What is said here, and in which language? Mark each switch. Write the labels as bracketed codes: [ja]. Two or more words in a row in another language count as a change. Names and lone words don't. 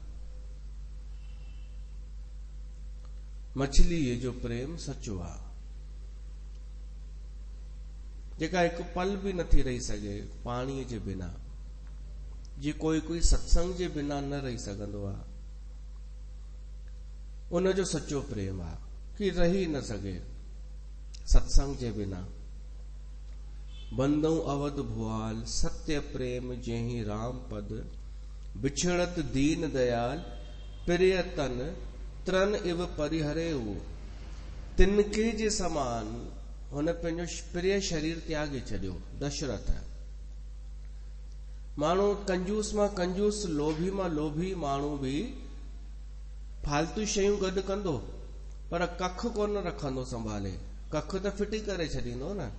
[sd] मछलीअ जो प्रेम सच्चो आहे जेका हिकु पल बि नथी रही सघे पाणीअ जे बिना। जी कोई सत्संग जे बिना न रही सघंदो आहे, उनजो सच्चो प्रेम आहे कि रही न सघे सत्संग जे बिना। [awa] बंदऊ अवध भुआल सत्य प्रेम जेहि राम पद बिछड़त दीन दयाल प्रियतन त्रन इव परिहरेऊ। [sd] तिनके जे समान हुन पंहिंजो प्रिय शरीर त्यागे छॾियो। दशरथ माण्हू कंजूस मां कंजूस लोभी मां लोभी माण्हू बि फालतू शयूं गॾु कंदो पर कख कोन रखंदो संभाले। कख त फिटी करे छॾींदो न।